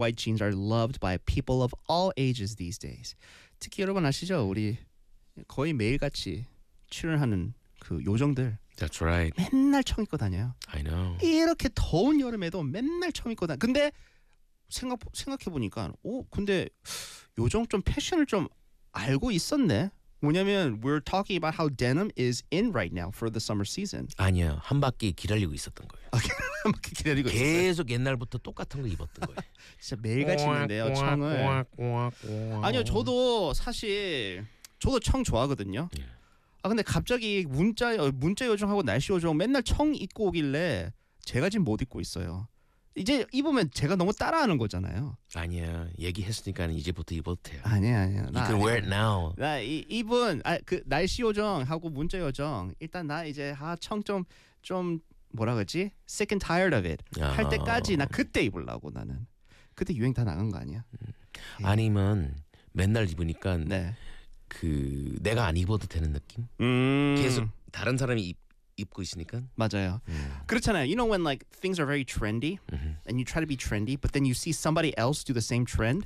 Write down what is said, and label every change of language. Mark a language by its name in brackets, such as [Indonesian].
[English] white jeans are loved by people of all ages these days. [Korean] 특히 여러분 아시죠? 우리 거의 매일같이 출연하는 그 요정들. [English] That's right. [Korean] 맨날 청 입고 다녀요. [English] I know. [Korean] 이렇게 더운 여름에도 맨날 청 입고 다녀. 근데 생각해보니까 근데 요정 좀 패션을 좀 알고 있었네. 뭐냐면 [English] we're talking about how denim is in right now for the summer season. [Korean] 아니요. 한 바퀴 기다리고 있었던 거예요. 한 바퀴 기다리고 계속 있었어요. 계속 옛날부터 똑같은 거 입었던 거예요. 진짜 매일같이 입는데요. 청을. 아니요. 저도 사실 저도 청 좋아하거든요. 아 근데 갑자기 문자 요정하고 날씨 요정 맨날 청 입고 오길래 제가 지금 못 입고 있어요. 이제 입으면 제가 너무 따라하는 거잖아요. 아니야. 얘기했으니까 이제부터 입어도 돼요. 아니야. [English] You can wear it now. [Korean] 나 입은 그 날씨 요정하고 문자 요정 일단 나 이제 청 좀 뭐라 그러지? [English] Sick and tired of it. [Korean] 할 때까지 나 그때 입으려고 나는. 그때 유행 다 나간 거 아니야? 아니면 맨날 입으니까 네. 그 내가 안 입어도 되는 느낌? 계속 다른 사람이 입고 있으니까. 맞아요. 그렇잖아요. [English] You know when like things are very trendy and you try to be trendy but then you see somebody else do the same trend?